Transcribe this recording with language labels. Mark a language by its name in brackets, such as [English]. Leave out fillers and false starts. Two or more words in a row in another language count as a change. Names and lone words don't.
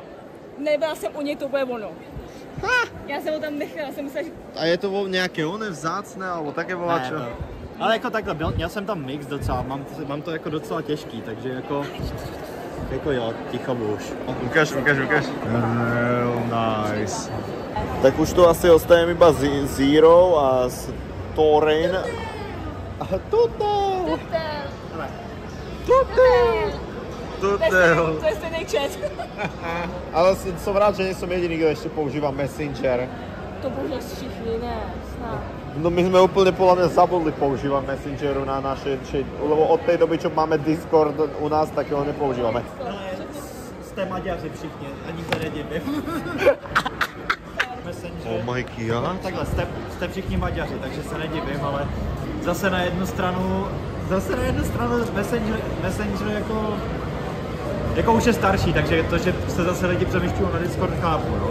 [Czech] Nebyla jsem u něj, to bude ono. Já jsem ho tam nechala, jsem myslela, že... [Slovak] A je to nějaké oné vzácné, alebo také voláčo? [Czech] Ne, ale jako takhle, měl jsem tam mix docela, mám to jako docela těžký, takže jako jo, ticho už. [Slovak] Ukáž. [English] Real nice. [Slovak] Tak už tu asi ostane iba Zero a Torin. A Tutel. [Czech] To je stejný chat. [Slovak] Ale som rád, že nie som jediný, kto ešte používa Messenger. [Czech] To používají všichni, ne, snad. [Slovak] No my sme úplne podľa mňa zabudli používať Messengeru na naše, lebo od tej doby, čo máme Discord u nás, tak ho nepoužívame. [Czech] Jste Maďaři všichni, ani se nedivím. Messenger. [English] Oh my god. [Czech] Takhle, jste všichni Maďaři, takže se nedivím, ale zase na jednu stranu Messenger jako už je starší, takže to, že se zase lidi přemýšľují na Discord, chápu, no.